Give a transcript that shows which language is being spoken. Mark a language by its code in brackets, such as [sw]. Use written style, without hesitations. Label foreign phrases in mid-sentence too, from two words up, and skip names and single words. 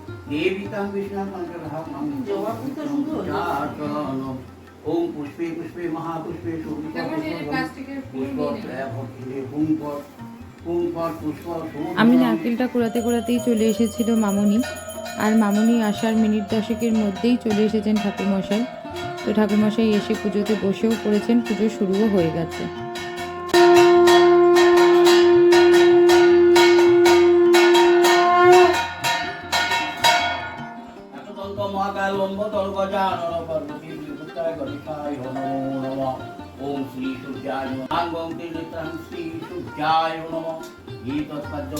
[sa] देवितां विष्णुं पञ्चग्रहाणां ओम पुष्पे पुष्पे महापुष्पे [bn] আমি নারকেলটা কুড়াতে কুড়াতেই চলে এসেছিল মামুনি, আর মামুনি আসার মিনিট দশেকের মধ্যেই চলে এসেছেন ঠাকুরমশাই। তো ঠাকুরমশাই এসে পুজোতে বসেও পড়েছেন, পুজো শুরুও হয়ে গেছে। [sa] ओम श्री सूर्याय नमः श्री सूर्याय नमः गीतोत्पद्यं